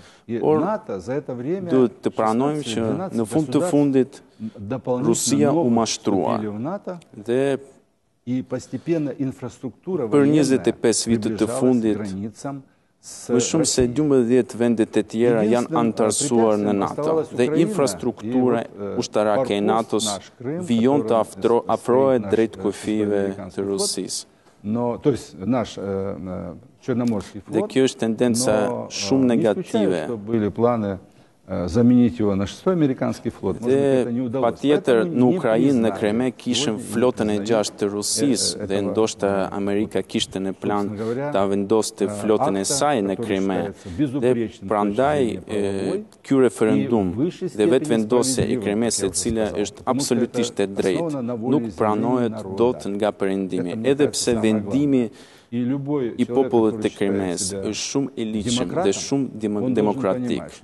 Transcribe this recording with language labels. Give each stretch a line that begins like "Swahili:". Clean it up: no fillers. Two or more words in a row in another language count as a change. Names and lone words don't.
Albanian: Por duhet të pranojmë që në fund të fundit Rusia u mashtrua dhe për 25 vitet të fundit, më shumë se 12 vendet e tjera janë anëtarësuar në NATO, dhe infrastruktura ushtarake e NATO-s vijon të afrohet drejt kufive të Rusisë. Dhe kjo është tendenca shumë negative.
Russian: заменить его на 6-й американский флот.
Albanian: Dhe patjetër në Ukrainë, në Kreme, kishën flotën e 6 të Rusisë dhe ndoshta Amerika kishte në plan ta vendoste flotën e saj në Kreme. Dhe prandaj ky referendum dhe vetë vendosja e Kremes, e cila është absolutisht e drejtë, nuk pranohet dot nga perëndimi, edhe pse vendimi i popullit të Kremes është shumë i ligjshëm dhe shumë demokratik.